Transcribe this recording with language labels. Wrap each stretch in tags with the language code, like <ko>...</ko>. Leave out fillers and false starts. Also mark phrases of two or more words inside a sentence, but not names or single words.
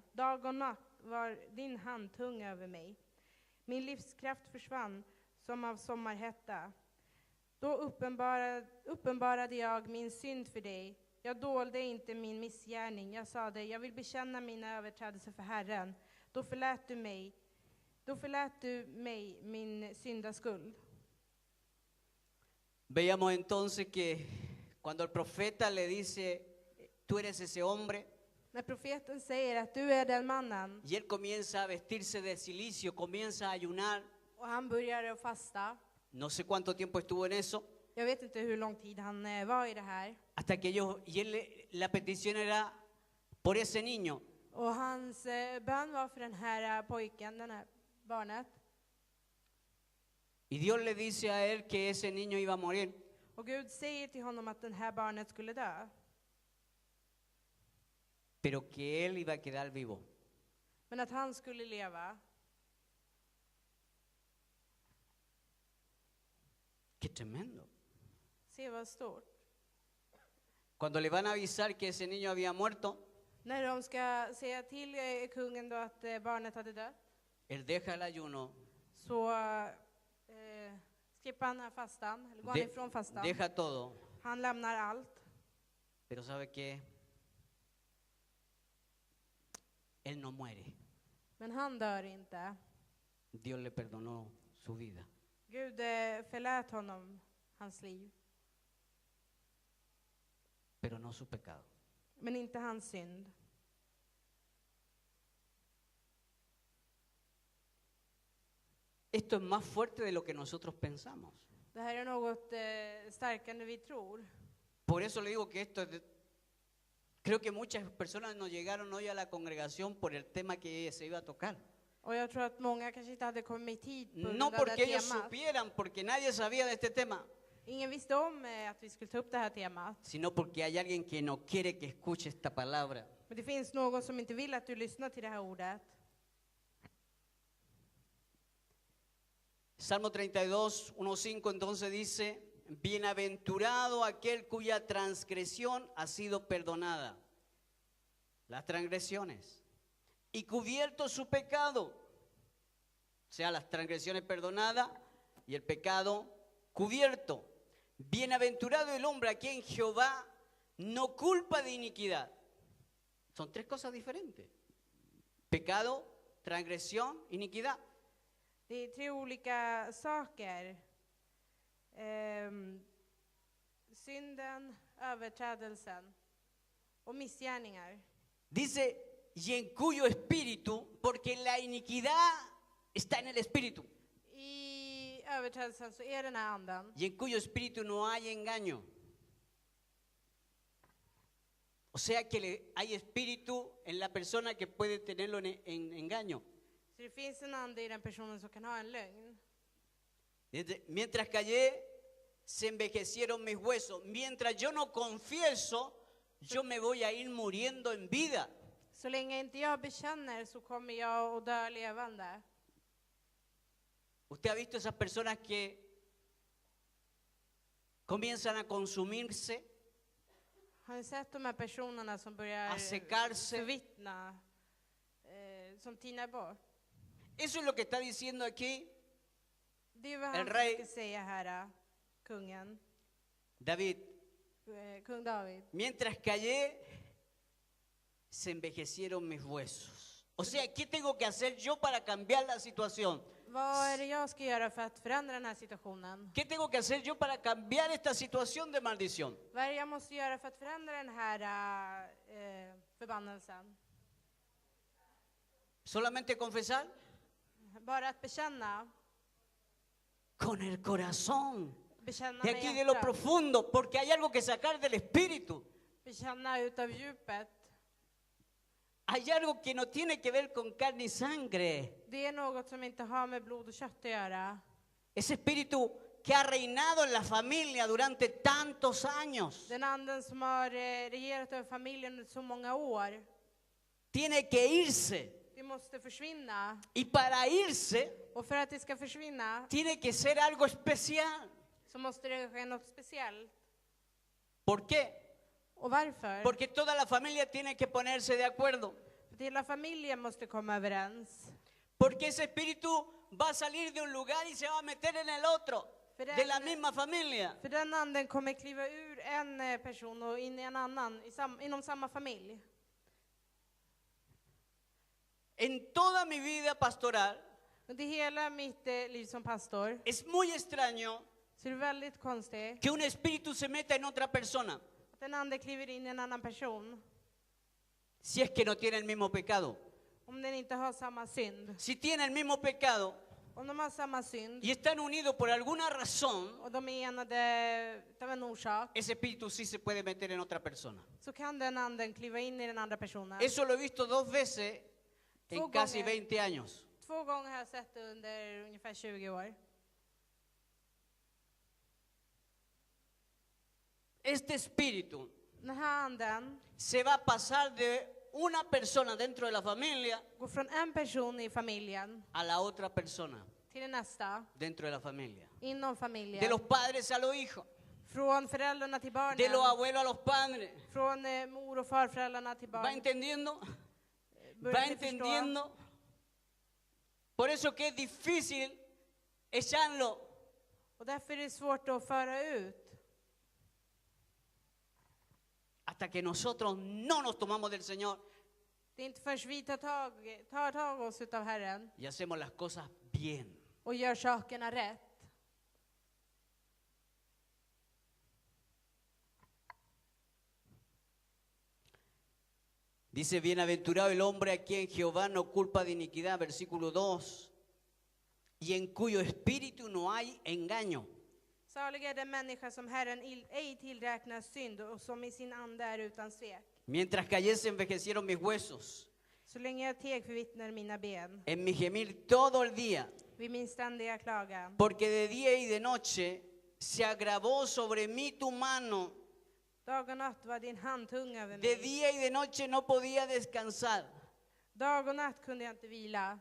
<sv>Dag och natt var din hand tung över mig. Min livskraft försvann som av sommarhetta. Då uppenbarade jag min synd för dig. Jag dolde inte min missgärning. Jag sade, jag vill bekänna mina överträdelser för Herren. Då förlät du mig min syndaskuld.</sv> <es>Veíamos entonces que cuando el profeta le dice, tú eres ese hombre,</es> <sv>När profeten säger att du är den mannen</sv> <es>y él comienza a vestirse de cilicio, comienza a ayunar,</es> <sv>och han börjar att fasta.</sv> <es>no sé cuánto tiempo estuvo en eso,</es> <sv>Jag vet inte hur lång tid han var i det här.</sv> <es>hasta que la petición era por ese niño.</es> <sv>Och hans bön var för den här pojken, den här barnet.</sv> <es>Y Dios le dice a él que ese niño iba a morir.</es> <sv>Och Gud säger till honom att den här barnet skulle dö.</sv> <es>Pero que él iba a quedar vivo.</es> <sv>Men att han skulle leva.</sv> <es>¡Qué tremendo!</es> <sv>Se vad stort.</sv> <es>Cuando le van a avisar que ese niño había muerto,</es> <sv>När de ska säga till kungen då att barnet hade dött,</sv> <es>él deja el ayuno,</es> <sv>så skippar han fastan, eller går han ifrån fastan.</sv> <es>deja todo.</es> <sv>Han lämnar allt.</sv> <es>Pero ¿sabe qué? Él no muere.</es> <sv>Men han dör inte.</sv> <es>Dios le perdonó su vida.</es> <sv>Gud förlät honom hans liv,</sv> <es>Pero no su pecado.</es> <sv>men inte hans synd.</sv> <es>Esto es más fuerte de lo que nosotros pensamos.</es> <sv>Det här är något starkare än vi tror.</sv> <es>Por eso le digo que creo que muchas personas no llegaron hoy a la congregación por el tema que se iba a tocar.</es> <sv>Och jag tror att många kanske inte hade kommit hit på grund</sv> <es>No</es> <sv>av det</sv> <es>porque ellos</es> <sv>temat.</sv> <es>supieran, porque nadie sabía de este tema,</es> <sv>Ingen visste om att vi skulle ta upp det här temat.</sv> <es>sino porque hay alguien que no quiere que escuche esta palabra.</es> <sv>Men det finns någon som inte vill att du lyssnar till det här ordet.</sv> <es>Salmo 32, 1:5 entonces dice, bienaventurado aquel cuya transgresión ha sido perdonada, las transgresiones, y cubierto su pecado, o sea, las transgresiones perdonadas y el pecado cubierto. Bienaventurado el hombre a quien Jehová no culpa de iniquidad. Son tres cosas diferentes: pecado, transgresión, iniquidad.</es> <sv>Det är tre olika saker. Synden, överträdelsen och missgärningar.</sv> <es>Dice, y en cuyo espíritu, porque la iniquidad está en el espíritu,</es> <sv>I överträdelsen så är den här anden.</sv> <es>y en cuyo espíritu no hay engaño. O sea que hay espíritu en la persona que puede tenerlo en engaño.</es> <sv>Så det finns en ande i den personen som kan ha en lögn.</sv> <es>Mientras callé, se envejecieron mis huesos. Mientras yo no confieso, yo me voy a ir muriendo en vida.</es> <sv>Så länge inte jag bekänner så kommer jag att dö levande.</sv> <es>¿Usted ha visto esas personas que comienzan a consumirse,</es> <sv>Har ni sett de här personerna som börjar</sv> <es>a secarse?</es> <sv>förvittna, som tinar bort?</sv> <es>Eso es lo que está diciendo aquí</es> <sv>Det är vad</sv> <es>El</es> <sv>han</sv> <es>rey-</es> <sv>ska säga här, kungen,</sv> <es>David.</es> <sv>kung David.</sv> <es>Mientras callé, se envejecieron mis huesos. O sea, ¿qué tengo que hacer yo para cambiar la situación?</es> <sv>Vad är det jag ska göra för att förändra den här situationen?</sv> <es>¿Qué tengo que hacer yo para cambiar esta situación de maldición?</es> <sv>Vad är det jag måste göra för att förändra den här förbannelsen?</sv> <es>¿Solamente confesar?</es> <sv>Bara att bekänna.</sv> <es>Con el corazón.</es> <sv>Bekänna</sv> <es>Y</es> <sv>med</sv> <es>aquí de lo</es> <sv>hjärtat.</sv> <es>profundo, porque hay algo que sacar del espíritu.</es> <sv>Bekänna utav djupet.</sv> <es>hay algo que no tiene que ver con carne y sangre.</es> <sv>Det är något som inte har med blod och kött att göra.</sv> <es>Ese espíritu que ha reinado en la familia durante tantos años</es> <sv>Den anden som har regerat över familjen under så många år,</sv> <es>tiene que irse.</es> <sv>det måste försvinna.</sv> <es>Y para irse</es> <sv>Och för att det ska försvinna</sv> <es>tiene que ser algo especial.</es> <sv>så måste det ske något speciellt.</sv> <es>¿Por qué?</es> <sv>Och varför?</sv> <es>Porque toda la familia tiene que ponerse de acuerdo.</es> <sv>För att hela familjen måste komma överens.</sv> <es>Porque ese espíritu va a salir de un lugar y se va a meter en el otro, de la misma familia.</es> <sv>För den anden kommer kliva ur en person och in i en annan inom samma familj.</sv> <es>En toda mi vida pastoral</es> <sv>Under hela mitt liv som pastor</sv> <es>es muy extraño</es> <sv>så är det väldigt konstigt</sv> <es>que un espíritu se meta en otra persona</es> <sv>att en ande kliver in i en annan person</sv> <es>si es que no tiene el mismo pecado.</es> <sv>om den inte har samma synd.</sv> <es>Si tiene el mismo pecado</es> <sv>Om de har samma synd</sv> <es>y están unidos por alguna razón,</es> <sv>och de är enade av en orsak,</sv> <es>ese espíritu sí se puede meter en otra persona.</es> <sv>så kan den anden kliva in i den andra personen.</sv> <es>Eso lo he visto 2 veces en casi 20 años.</es> <sv>2 gånger har jag sett det under ungefär 20 år.</sv> <es>Este espíritu</es> <sv>Den här anden</sv> <es>se va a pasar de una persona dentro de la familia</es> <sv>går från en person i familjen</sv> <es>a la otra persona</es> <sv>till nästa</sv> <es>dentro de la familia.</es> <sv>inom familjen.</sv> <es>De los padres a los hijos,</es> <sv>Från föräldrarna till barnen.</sv> <es>de los abuelos a los padres.</es> <sv>Från mor och farföräldrarna till</sv> <es>¿Va</es> <sv>barn.</sv> <es>entendiendo?</es> <sv>Börjar</sv> <es>¿Va</es> <sv>ni förstå?</sv> <es>entendiendo? Por eso que es difícil echarlo.</es> <sv>Och därför är det svårt att föra ut.</sv> <es>Hasta que nosotros no nos tomamos del Señor</es> <sv>Det är inte förrän vi tar tag oss utav Herren</sv> <es>y hacemos las cosas bien.</es> <sv>och gör sakerna rätt.</sv> <es>Dice, bienaventurado el hombre a quien Jehová no culpa de iniquidad, versículo 2, y en cuyo espíritu no hay engaño.</es> <sv>Salig är den människa som Herren ej tillräknar synd och som i sin ande är utan svek.</sv> <es>Mientras callé se envejecieron mis huesos,</es> <sv>Så länge jag teg förvittnar mina ben</sv> <es>en mi gemir todo el día,</es> <sv>vid min ständiga klagan.</sv> <es>porque de día y de noche se agravó sobre mí tu mano.</es> <sv>Dag och natt var din hand tung över</sv> <es>De</es> <sv>mig.</sv> <es>día y de noche no podía descansar.</es> <sv>Dag och natt kunde jag inte vila.</sv>